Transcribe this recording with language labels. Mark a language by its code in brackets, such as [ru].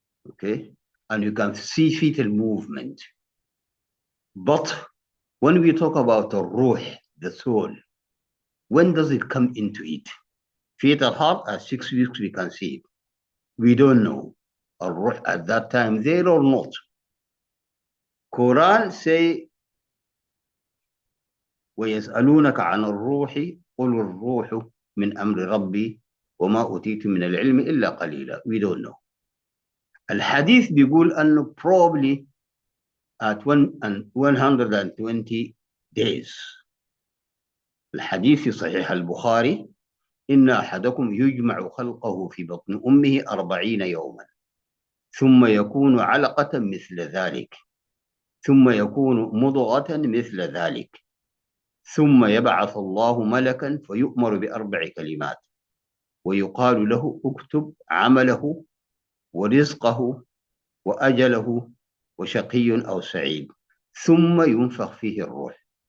[en] Okay? And you can see fetal movement. But when we talk about the ruh, the soul, when does it come into it? Fetal heart at 6 weeks, we can see it. We don't know ruh at that time there or not. [ar] Quran say, وَيَسْأَلُونَكَ عَنِ الرُّوحِ قُلُ الرُّوحُ مِنْ أَمْرِ رَبِّي وَمَا أُوتِيتُم مِنَ الْعِلْمِ إِلَّا قَلِيلًا. [en] We don't know. [ar] الحديث بيقول أنه [en] probably at 120 days. [ar] الحديث في صحيح البخاري إن أحدكم يجمع خلقه في بطن أمه 40 يوما ثم يكون علقة مثل ذلك ثم يكون مضغة مثل ذلك ثم يبعث الله ملكا فيؤمر ب4 كلمات ويقال له اكتب عمله ورزقه وأجله وشقي أو سعيد ثم ينفخ فيه الروح.